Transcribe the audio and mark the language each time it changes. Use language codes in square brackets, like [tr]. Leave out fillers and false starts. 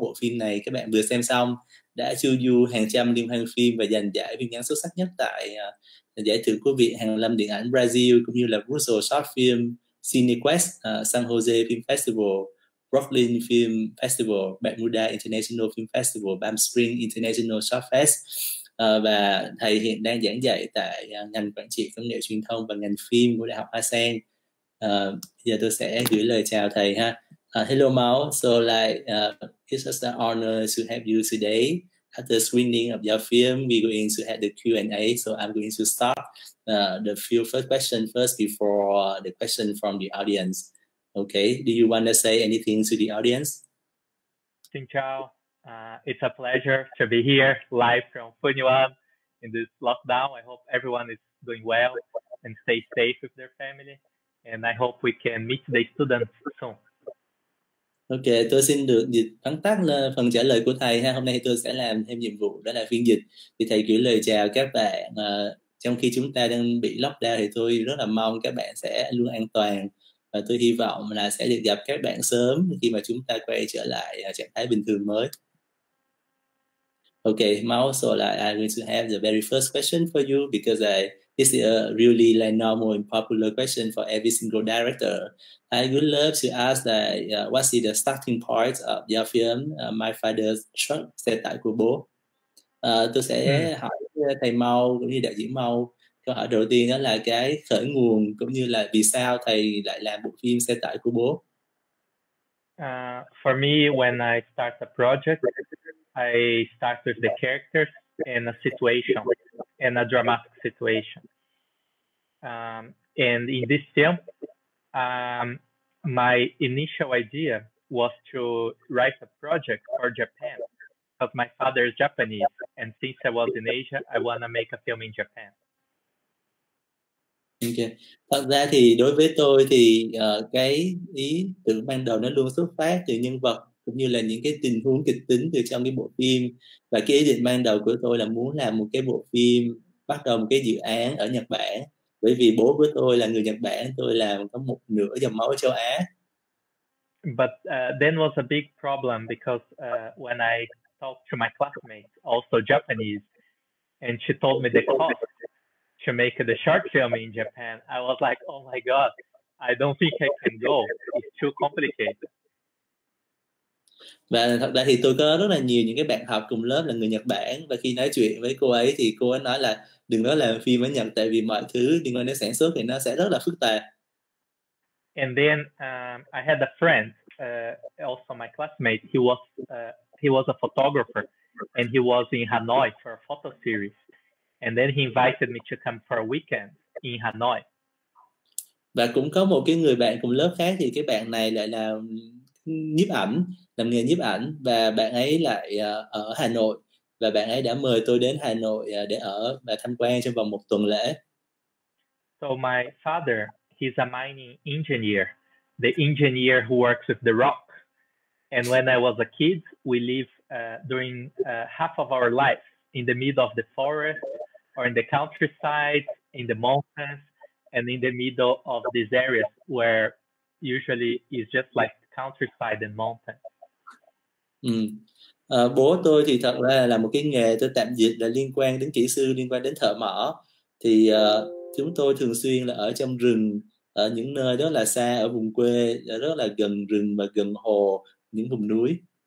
[vi] Bộ phim này các bạn vừa xem xong đã chiêu du hàng trăm liên hoan phim và giành giải phim ngắn xuất sắc nhất tại giải thưởng của Viện Hàn Lâm Điện ảnh Brazil, cũng như là Brussels Short Film Cinequest, San Jose Film Festival, Brooklyn Film Festival, Bermuda International Film Festival, Palm Springs International Short Fest. Và thầy hiện đang giảng dạy tại ngành quản trị công nghệ truyền thông và ngành phim của Đại học Hoa Sen. Giờ tôi sẽ gửi lời chào thầy ha. [en] Hello Mao, so it's just an honor to have you today. After screening of your film, we're going to have the Q&A. So I'm going to start the few first question first before the question from the audience. Okay, do you want to say anything to the audience? [vi] Xin chào. [en] It's a pleasure to be here live from Funyuan in this lockdown. I hope everyone is doing well and stay safe with their family. And I hope we can meet the students soon. [vi] Ok, tôi xin được dịch vắn tắt lên phần trả lời của thầy ha. Hôm nay tôi sẽ làm thêm nhiệm vụ đó là phiên dịch. Thì thầy gửi lời chào các bạn. Trong khi chúng ta đang bị lockdown thì tôi rất là mong các bạn sẽ luôn an toàn. Và tôi hy vọng là sẽ được gặp các bạn sớm khi mà chúng ta quay trở lại trạng thái bình thường mới. [en] Okay, Mao, so I'm going to have the very first question for you because this is a really normal and popular question for every single director. I would love to ask what is the starting point of your film, My Father's Truck, Xe tải của bố. [vi] Tôi sẽ hỏi thầy Mao cũng như đạo diễn Mao. Câu hỏi đầu tiên đó là cái khởi nguồn cũng như là vì sao thầy lại làm bộ phim Xe tải của bố. [en] For me, when I start a project, I start with the characters and a situation, and a dramatic situation. And in this film, my initial idea was to write a project for Japan, because my father is Japanese, and since I was in Asia, I want to make a film in Japan. Okay. [vi] Thật ra thì đối với tôi thì cái ý tưởng ban đầu nó luôn xuất phát từ nhân vật cũng như là những cái tình huống kịch tính từ trong cái bộ phim. Và cái ý định ban đầu của tôi là muốn làm một cái bộ phim, bắt đầu một cái dự án ở Nhật Bản, bởi vì bố của tôi là người Nhật Bản, tôi làm có một nửa dòng máu ở châu Á. [en] But then was a big problem because when I talked to my classmates, also Japanese, and she told me the cost to make the short film in Japan, I was like, oh my God, I don't think I can go. It's too complicated. [vi] Và thật ra thì tôi có rất là nhiều những cái bạn học cùng lớp là người Nhật Bản, và khi nói chuyện với cô ấy thì cô ấy nói là đừng nói làm phim ở Nhật, tại vì mọi thứ liên quan đến sản xuất thì nó sẽ rất là phức tạp. [en] And then I had a friend, also my classmate. He was a photographer, and he was in Hanoi for a photo series. And then he invited me to come for a weekend in Hanoi. [vi] Và cũng có một cái người bạn cùng lớp khác, thì cái bạn này lại là nhiếp ảnh, làm nghề nhiếp ảnh, và bạn ấy lại ở Hà Nội, và bạn ấy đã mời tôi đến Hà Nội để ở và tham quan trong vòng một tuần lễ. [en] So my father, he's a mining engineer, the engineer who works with the rock. And when I was a kid, we lived during half of our life in the middle of the forest, or in the countryside, in the mountains, and in the middle of these areas where usually it's just like countryside and mountains. [vi] Bố tôi thì thật ra là một cái nghề, tôi tạm dịch là liên quan đến kỹ sư, liên quan đến thợ mỏ. Thì chúng tôi thường xuyên là ở trong rừng, ở những nơi rất là xa, ở vùng quê, rất là gần rừng và gần hồ, những vùng núi.